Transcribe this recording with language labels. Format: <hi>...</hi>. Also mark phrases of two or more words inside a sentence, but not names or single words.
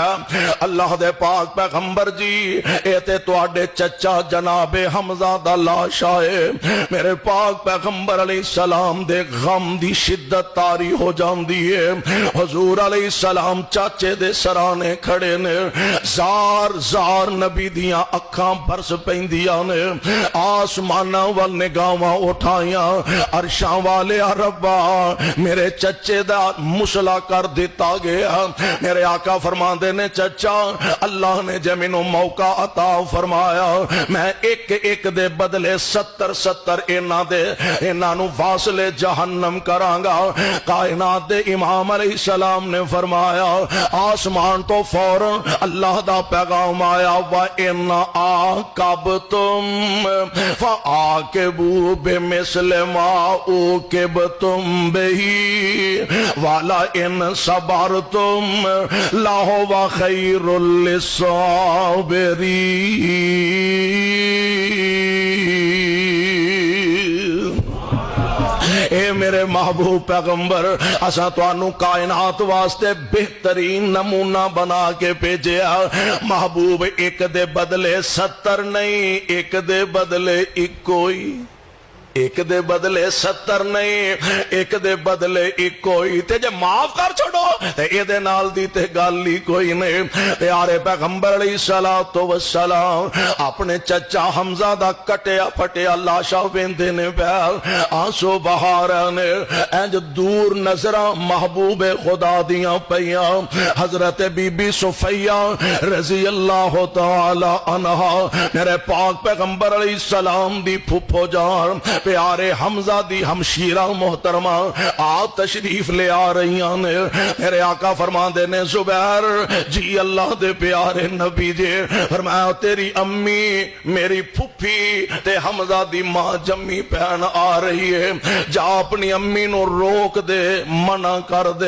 <pa>اللہ دے پاک پیغمبر جی اے تے تو آڈے چچا جناب حمزہ دا لاش آئے، میرے پاک پیغمبر علیہ السلام دے غم دی شدت تاری ہو جان دیئے، حضور علیہ السلام چاچے دے سرانے کھڑے نے، زار زار نبی دیاں اکھاں برس پیندیاں نے، آسمانہ وال نگاواں اٹھائیاں، عرشاں والے ربا میرے چچے دا مسلح کر دیتا گیا۔ میرے آقا فرماندے نے چچا اللہ نے جمینوں موقع عطا فرمایا، میں ایک ایک دے بدلے 70 انہاں نو واصلے جہنم کرانگا۔ کائنات دے امام علیہ السلام نے فرمایا آسمان تو فوراں اللہ دا پیغام آیا</pa> <ar>وَإِنَّ عَاقَبْتُمْ فَعَاقِبُوا بِمِثْلِ مَا عُوقِبْتُمْ بِهِ وَلَئِنْ صَبَرْتُمْ لَهُوَ خَيْرٌ لِلصَّابِرِينَ۔</ar> <pa>اے میرے محبوب پیغمبر، اساں توانوں کائنات واسطے بہترین نمونہ بنا کے بھیجیا۔ محبوب ایک دے بدلے 70 نہیں، ایک دے بدلے ایکوئی، ایک دے بدلے 70 نہیں، ایک دے بدلے ایکوئی، تے جے معاف کر چھوڑو تے اے دے نال دی تے گالی کوئی نہیں۔ پیارے پیغمبر علیہ السلام اپنے چچا حمزہ دا کٹیا پھٹیا لاشا ویندے نے پیا، آنسو بہارا نے، انج دور نظراں محبوب خدا دیاں پیاں، حضرت بی بی صفیہ رضی اللہ تعالی عنہا میرے پاک پیغمبر علیہ السلام دی پھپھو جان پیارے حمزہ دی ہمشیرہ محترمہ آپ تشریف لے آ رہی نے. میرے آقا فرماندے نے زبیر جی اللہ دے پیارے نبی جی فرمایا تیری امی میری پھپھی تے حمزہ دی ماں جمی پہن آ رہی ہے, جا اپنی امی نو روک دے منع کر دے.</pa>